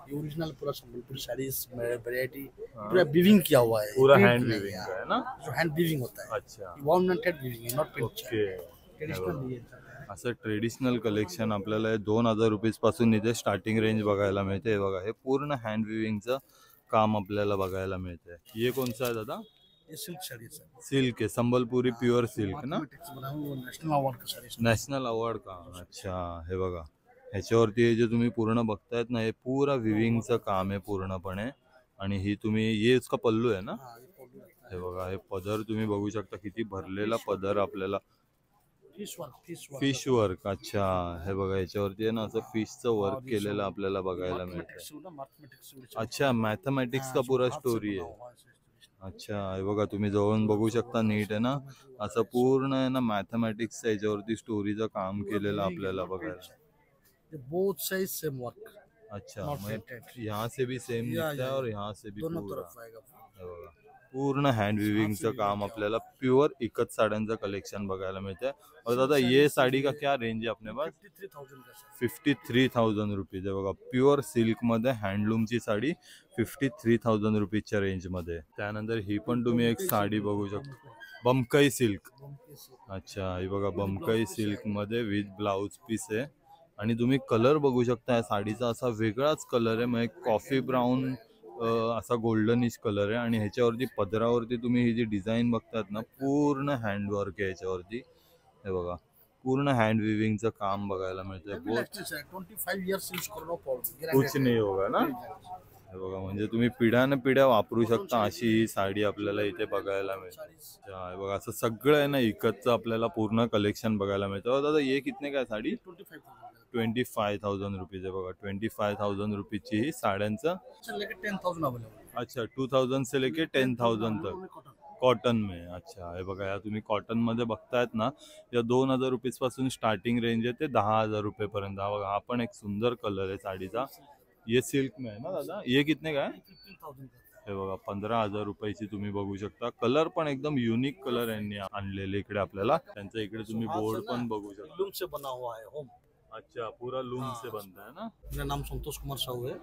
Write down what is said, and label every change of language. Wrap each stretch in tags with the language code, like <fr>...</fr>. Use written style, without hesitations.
<hi>Original पूरा Sambalpuri saris variety पूरा weaving किया हुआ है. पूरा हैंड वीविंग का है ना, जो हैंड वीविंग होता है. अच्छा,</hi> <en>वार्मेंटेड वीविंग है, not print. Okay. Traditional</en> <mr>असं ट्रेडिशनल कलेक्शन आपल्याला 2000 रुपीज पासून इथे स्टार्टिंग रेंज बघायला मिळते. बघा हे पूर्ण हँड विविंगचं काम आपल्याला बघायला मिळते.</mr> <hi>ये कौन सा है दादा? ये सिल्क साड़ी है. सिल्क है, संबलपुरी प्युअर सिल्क ना, नेशनल अवार्ड का साड़ी. नॅशनल अवॉर्ड का.</hi> <mr>अच्छा, हे बघा ह्याच्यावरती जे तुम्ही पूर्ण बघतायत ना हे पूरा विविंगचं काम आहे पूर्णपणे. आणि ही तुम्ही</mr> <hi>ये इसका पल्लू</hi> <mr>आहे ना, हे बघा हे पदर तुम्ही बघू शकता किती भरलेला पदर आपल्याला. Fish work. अच्छा, हे बघा याच्यावरती आहे ना असं फिशचं वर्क केलेलं आपल्याला बघायला मिळतं. अच्छा,</mr> <hi>मॅथमॅटिक्स का पूरा स्टोरी</hi> <mr>आहे. अच्छा, हे बघा तुम्ही जवळून बघू शकता नीट आहे ना असं पूर्ण आहे ना मॅथमॅटिक्स याच्यावरती स्टोरीचं काम केलेलं आपल्याला बघायला.</mr> <en>Both side same work.</en> <hi>अच्छा, यहाँ से भी सेम दिखता है और यहाँ से भी दोनों पूरा. तरफ आएगा.</hi> <mr>हे बघा पूर्ण हँड विविंगचं काम आपल्याला प्युअर इकत साड्यांचं कलेक्शन बघायला मिळतंय.</mr> <hi>और दादा ये साड़ी का क्या रेंज है अपने पास?</hi> <mr>53,000 रुपीज आहे बघा. प्युअर सिल्क मध्ये हँडलूमची साडी 53,000 रुपीजच्या रेंज मध्ये. त्यानंतर ही पण तुम्ही एक साडी बघू शकता, बमकई सिल्क. अच्छा, ही बघा बमकई सिल्क मध्ये विथ ब्लाउज पीस आहे आणि तुम्ही कलर बघू शकता. या साडीचा असा वेगळाच कलर आहे, म्हणजे कॉफी ब्राऊन असा गोल्डनिश कलर आहे आणि ह्याच्यावरती पदरावरती तुम्ही ही जी डिझाईन बघतात ना पूर्ण हँडवर्क आहे याच्यावरती. हे बघा पूर्ण हँड विविंगचं काम बघायला मिळतंय.</mr> <hi>25 years यूज करो, कुछ नाही होगा ना.</hi> <mr>हे बघा म्हणजे तुम्ही पिढ्यान पिढ्या वापरू शकता अशी ही साडी आपल्याला इथे बघायला मिळते. हे बघा असं सगळं आहे ना इकतचं आपल्याला पूर्ण कलेक्शन बघायला मिळतं.</mr> <hi>दादा ये कितने काय साडी?</hi> <mr>25,000 रुपीज आहे बघा. 25,000 रुपीजची ही साड्यांचं.</mr> <en>10,000 available.</en> <hi>अच्छा, 2000 से लेके 10,000 तक कॉटन में.</hi> <mr>अच्छा, हे बघा या तुम्ही कॉटन मध्ये बघतायत ना या 2000 रुपीज पासून स्टार्टिंग रेंज आहे ते 10,000 रुपये पर्यंत. हा बघा हा पण एक सुंदर कलर आहे साडीचा.</mr> <hi>ये सिल्क में आहे ना दादा? ये कितने काय? 15,000.</hi> <mr>हे बघा 15,000 रुपयाची तुम्ही बघू शकता. कलर पण एकदम युनिक कलर यांनी आणलेले इकडे आपल्याला. त्यांचा इकडे तुम्ही बोर्ड पण बघू शकता.</mr> <hi>लूम से बना हुआ है होम. अच्छा, पूरा लूम से बनता है ना? मेरा नाम संतोष कुमार साहू है।</hi>